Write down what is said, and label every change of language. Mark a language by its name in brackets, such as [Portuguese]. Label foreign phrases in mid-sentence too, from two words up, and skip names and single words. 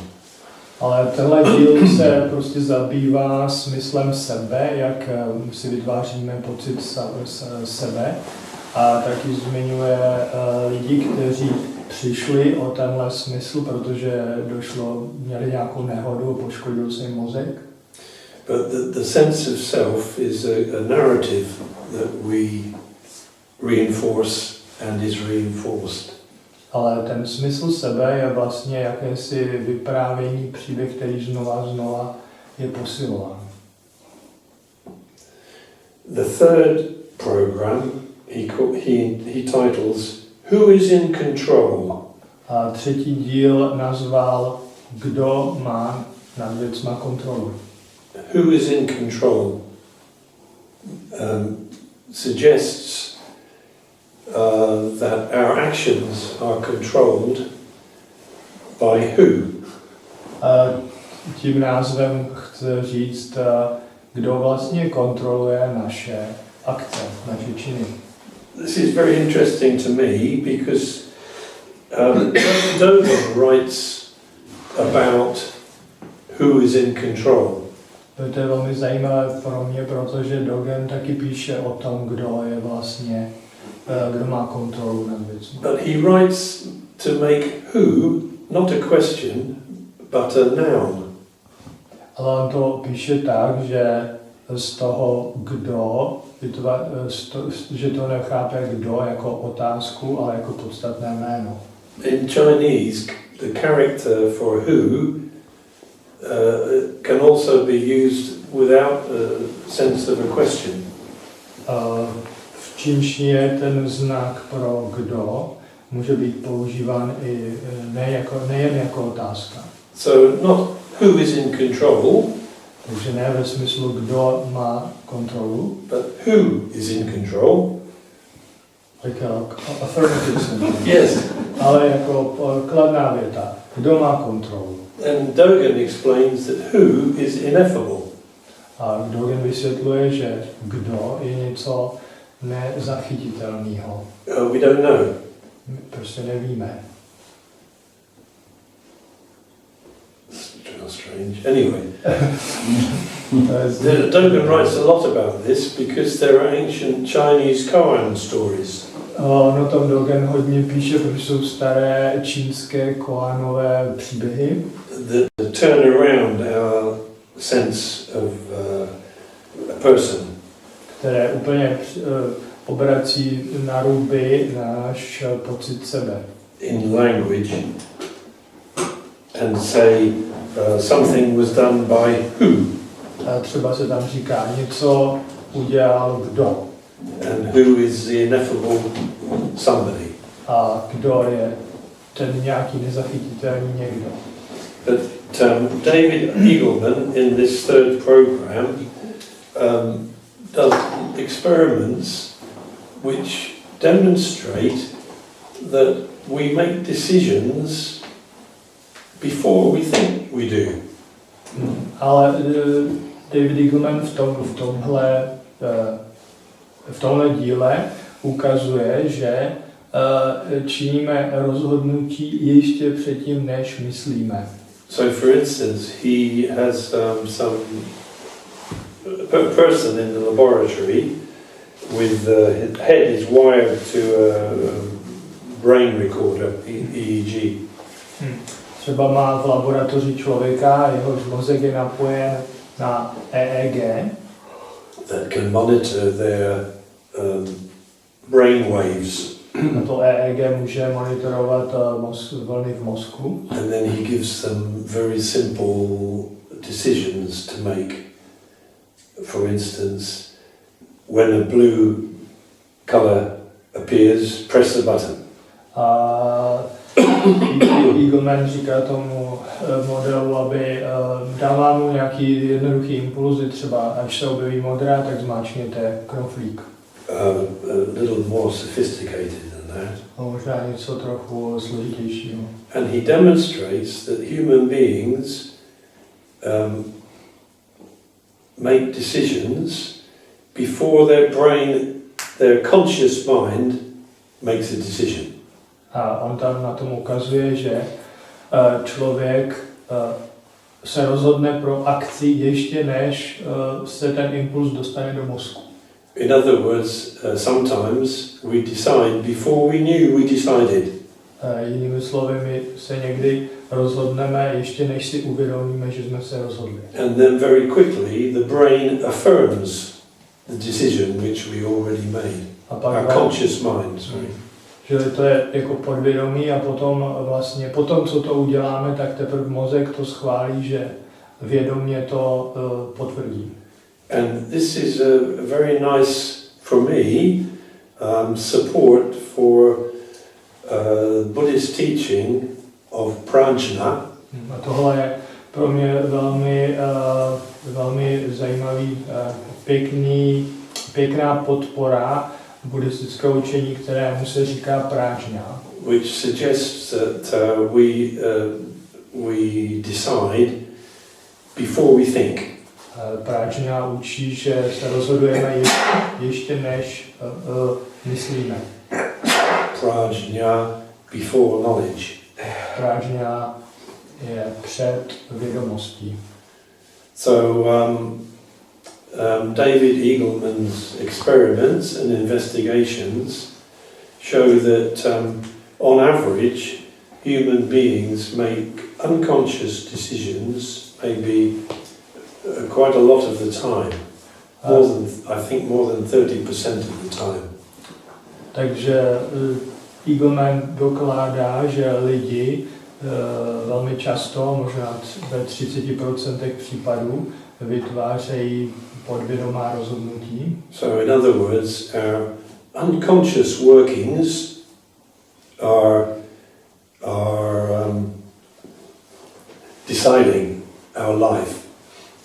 [Czech] Ale tenhle díl se prostě zabývá smyslem sebe, jak si vytváříme pocit sebe, a taky zmiňuje lidi, kteří přišli o tenhle smysl, protože měli nějakou nehodu, poškodil se jim mozek. [English] But the sense of self is a narrative that we reinforce and is reinforced. [Czech] Ale ten smysl sebe je vlastně jakési vyprávění, příběh, který znova je posilován. [English] The third program he titles Who is in control? [Czech] A třetí díl nazval Kdo má nad věcma kontrolu. [English] Who is in control suggests that our actions are controlled by who? [Czech] Tím názvem chce říct, kdo vlastně kontroluje naše akce, naše činy. [English] This is very interesting to me because Dogen writes about who is in control. [Czech] To je velmi zajímavé pro mě, protože Dogen taky píše o tom, kdo je vlastně, kdo má kontrolu nad věcmi. [English] But he writes to make who not a question, but a noun. [Czech] Ale on to píše tak, že z toho kdo, že to nechápe kdo jako otázku, ale jako podstatné jméno. [English] In Chinese, the character for who can also be used without a sense of a question. [Czech] V čínštině ten znak pro kdo může být používán i nejen jako otázka. [English] So not who is in control, [Czech] Takže ne ve smyslu, kdo má kontrolu, [English] but who is in control. like affirmative sentence, Yes. [Czech] ale jako kladná věta. Kdo má kontrolu? [English] And Dogen explains that who is ineffable. [Czech] A Dogen vysvětluje, že kdo je něco nezachytitelného. [English] We don't know. [Czech] My prostě nevíme. [English] Strange. Anyway, Dogen writes a lot about this because there are ancient Chinese koan stories. [Czech] No tam Dogen hodně píše, protože jsou staré čínské koánové příběhy, [English] that turn around our sense of a person. [Czech] které úplně obrací na ruby náš pocit sebe. [English] In language and say something was done by who. [Czech] A třeba se tam říká, něco udělal kdo. [English] And who is the ineffable somebody. [Czech] A kdo je ten nějaký nezachytitelný někdo. [English] But David Eagleman in this third program does experiments which demonstrate that we make decisions before we think we do. [Czech] Ale David Eagleman v tomhle díle ukazuje, že činíme rozhodnutí ještě předtím, než myslíme. [English] So, for instance, he has some person in the laboratory with his head is wired to a brain recorder, EEG. [Czech] Třeba má v laboratoři člověka, jehož mozek je napojen na EEG. [English] That can monitor their brain waves. [Czech] A to EEG může monitorovat vlny v mozku. [English] And then he gives them very simple decisions to make. For instance, when a blue colour appears, press the button. [Czech] A Eagleman říká tomu modelu, aby dává mu nějaký jednoduchý impulzy, třeba až se objeví modrá, tak zmáčkněte knoflík. [English] A little more sophisticated than that. [Czech] A možná něco trochu složitějšího. [English] And he demonstrates that human beings make decisions before their brain, their conscious mind, makes a decision. [Czech] A on tam na tom ukazuje, že člověk se rozhodne pro akci ještě než se ten impuls dostane do mozku. [English] In other words, sometimes we decide before we knew we decided. [Czech] Jinými slovy, my se někdy rozhodneme ještě než si uvědomíme, že jsme se rozhodli. [English] And then very quickly the brain affirms the decision which we already made. [Czech] A pak [English] Our conscious mind, sorry. [Czech] Že to je jako podvědomí a potom vlastně, potom co to uděláme, tak teprve mozek to schválí, že vědomě to potvrdí. [English] And this is a very nice, for me, support for Buddhist teaching of prajna. [Czech] A tohle je pro mě velmi zajímavý, pěkná podpora buddhistického učení, kterému se říká prajna. [English] Which suggests that we decide before we think. [Czech] Prajna učí, že se rozhodujeme ještě než myslíme. [English] Prajna before knowledge. [Czech] Prajna je před vědomostí. [English] So David Eagleman's experiments and investigations show that on average human beings make unconscious decisions maybe quite a lot of the time. I think more than 30% of the time. [Czech] Takže Eagleman dokládá, že lidi velmi často, možná ve 30% případů, vytvářejí podvědomá rozhodnutí. [English] So in other words, our unconscious workings are deciding our life.